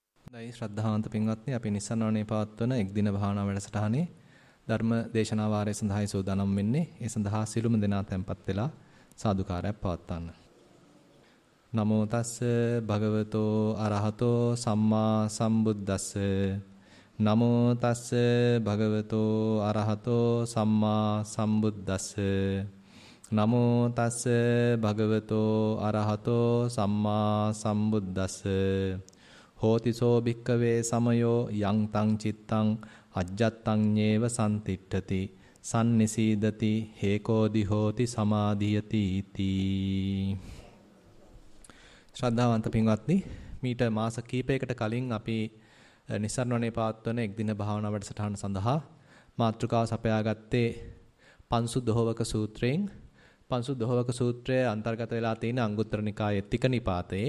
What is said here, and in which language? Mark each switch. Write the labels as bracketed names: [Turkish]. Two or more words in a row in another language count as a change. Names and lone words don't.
[Sinhala] දැයි ශ්‍රද්ධාවන්ත පින්වත්නි අපි නිසන්වනේ පවත්වන එක් දින භාවනා වැඩසටහනේ ධර්ම දේශනා වාරය සඳහායි සූදානම් වෙන්නේ. ඒ සඳහා සිළුම දෙනා tempත් වෙලා සාදුකාරයක් පවත්වන්න. [Pali] නමෝ තස්ස භගවතෝ අරහතෝ සම්මා සම්බුද්දස්ස. නමෝ තස්ස භගවතෝ අරහතෝ සම්මා සම්බුද්දස්ස. නමෝ තස්ස භගවතෝ අරහතෝ සම්මා සම්බුද්දස්ස. හෝතිසෝ භික්කවේ සමයෝ යං තං චිත්තං අජ්ජත්තං ඤේව සම්තිට්ඨති සම්නිසීදති හේකෝදි හෝති සමාධියති තී. [Sinhala] ශ්‍රද්ධාවන්ත පින්වත්නි, මීට මාස කිහිපයකට කලින් අපි නිසරණවනේ පවත්වන එක් දින භාවනා වැඩසටහන සඳහා මාතෘකාව සපයාගත්තේ පංසු දොහවක සූත්‍රයෙන්. පංසු දොහවක සූත්‍රය අන්තර්ගත වෙලා තියෙන අංගුත්තර නිකායේ තික නිපාතයේ.